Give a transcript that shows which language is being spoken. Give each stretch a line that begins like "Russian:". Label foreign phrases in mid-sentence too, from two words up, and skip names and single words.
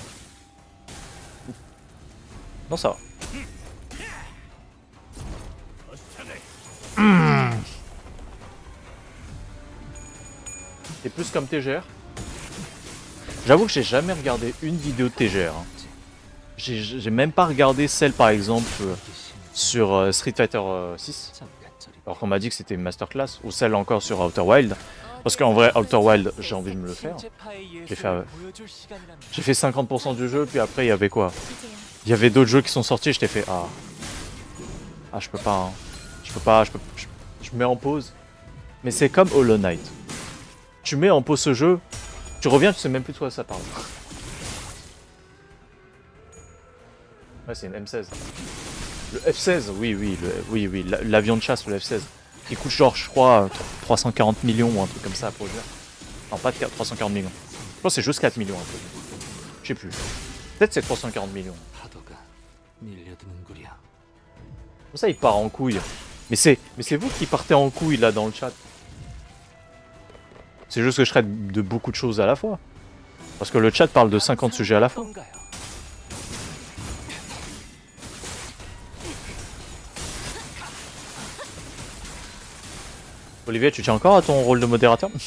French: Non, ça va. T'es plus comme TGR. J'avoue que j'ai jamais regardé une vidéo de TGR. Hein. J'ai même pas regardé celle, par exemple, sur Street Fighter 6.
Korean: 잠깐 저리
French: Alors qu'on m'a dit que c'était une masterclass. Ou celle encore sur Outer Wild. Parce qu'en vrai, Outer Wild, j'ai envie de me le faire.
Korean: 신체파의
French: J'ai fait,
Korean: 예술을 보여줄 시간이란다.
French: J'ai fait 50% du jeu, puis après, il y avait quoi?
Korean: 이제야
French: Il y avait d'autres jeux qui sont sortis, je t'ai fait ah. Ah, je peux pas, hein. Je mets en pause. Mais c'est comme Hollow Knight. Tu mets en pause ce jeu, tu reviens, tu sais même plus de quoi ça parle. Ouais, c'est une M16. Le F16, oui, l'avion de chasse, le F16. Qui coûte genre, je crois, 340 millions ou un truc comme ça à produire. Non, pas de 340 millions. Je pense que c'est juste 4 millions à produire. Je sais plus. Peut-être c'est 340 millions.
Korean: 파도가 밀려드는구려.
French: Comme ça, il part en couille. Mais c'est vous qui partez en couille là dans le chat. C'est juste que je traite de beaucoup de choses à la fois. Parce que le chat parle de 50 sujets à la fois.
Korean: 어떤가요?
French: Olivier, tu tiens encore à ton rôle de modérateur?